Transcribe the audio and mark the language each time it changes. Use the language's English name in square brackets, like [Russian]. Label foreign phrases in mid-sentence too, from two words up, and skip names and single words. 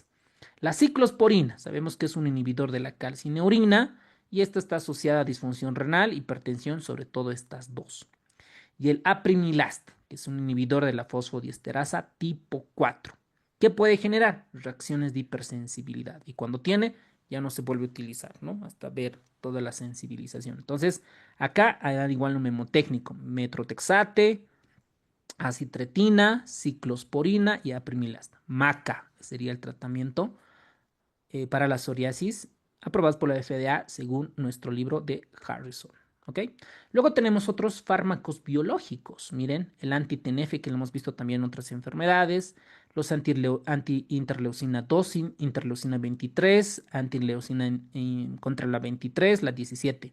[Spanish] La ciclosporina, sabemos que es un inhibidor de la calcineurina y esta está asociada a disfunción renal, hipertensión, sobre todo estas dos. Y el apremilast, que es un inhibidor de la fosfodiesterasa tipo 4, que puede generar reacciones de hipersensibilidad. Y cuando tiene, ya no se vuelve a utilizar, ¿no? Hasta ver toda la sensibilización. Entonces, acá hay igual un memotécnico, metrotexate, acitretina, ciclosporina y apremilast. MACA sería el tratamiento para la psoriasis, aprobados por la FDA según nuestro libro de Harrison. ¿Ok? Luego tenemos otros fármacos biológicos. Miren, el anti-TNF, que lo hemos visto también en otras enfermedades, los anti-interleucina 2, interleucina 23, anti-leucina contra la 23, la 17.